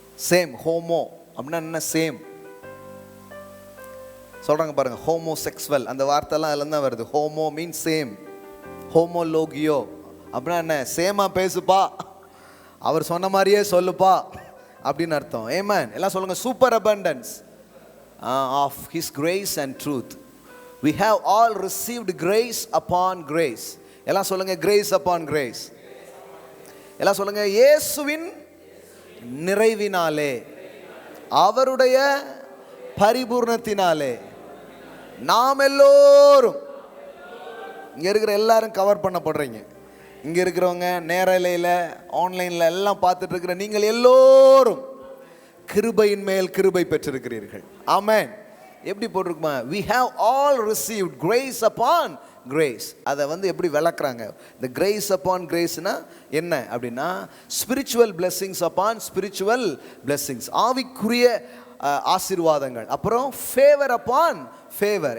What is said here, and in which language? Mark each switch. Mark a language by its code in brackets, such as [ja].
[ta] Same. Homo அப்படின்னா என்ன? Same சொல்கிறாங்க பாருங்க. ஹோமோசெக்சுவல் அந்த வார்த்தைலாம் அதுல தான் வருது. ஹோமோ மீன் சேம். ஹோமோலோகியோ அப்படின்னா என்ன? சேமா பேசுப்பா, அவர் சொன்ன மாதிரியே சொல்லுப்பா அப்படின்னு அர்த்தம். ஆமென். எல்லாம் சொல்லுங்க. [en] Super abundance of his grace and truth. We have all received grace upon grace. [ta] எல்லாம் சொல்லுங்க. [en] grace upon grace. [ta] எல்லாம் சொல்லுங்க. இயேசுவின் நிறைவினாலே, அவருடைய பரிபூர்ணத்தினாலே நாம் எல்லோரும், இங்க இருக்கிற எல்லாரும் கவர் பண்ணப்படுறீங்க. இங்க இருக்கிறவங்க, நேரலையில், ஆன்லைனில் எல்லாம் பார்த்துட்டு இருக்கிற நீங்கள் எல்லோரும் கிருபையின் மேல் கிருபை பெற்றிருக்கிறீர்கள். ஆமென். எப்படி போட்டிருக்குமா? [en] we have all received grace upon grace. [ta] அதை எப்படி விளக்குறாங்க? இந்த [en] grace upon grace [ta] னா என்ன அப்படின்னா, [en] spiritual blessings upon spiritual blessings, [ta] ஆவிக்குரிய ஆசீர்வாதங்கள். [en] அப்புறம் favor upon favor.